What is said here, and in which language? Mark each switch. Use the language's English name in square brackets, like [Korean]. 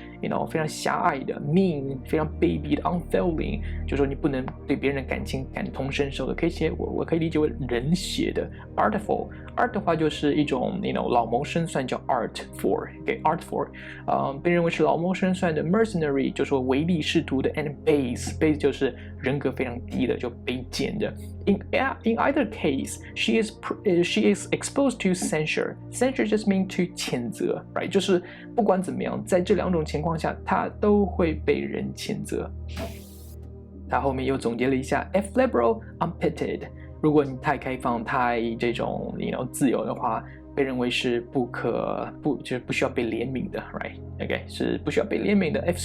[Chinese] 非常狭隘的 mean， 非常卑鄙的 unfeeling， 就说你不能对别人的感情感同身受的，可以写我可以理解为人写的 artful。art 的话就是一种老谋深算叫 artful， 被认为是老谋深算的 mercenary 就说唯利是图的 [English] and base [Chinese] 就是人格非常低的就卑贱的。 [English] In either case, she is exposed to censure. Censure just mean to [Chinese] 谴责 [English] ，right？ [Chinese] 就是不管怎么样，在这两种情况下，她都会被人谴责。他后面又总结了一下 ， [English] if liberal, unpitied。 [Chinese] 如果你太开放、太这种自由的话，被认为是就是不需要被怜悯的 ，right？OK， 是不需要被怜悯的。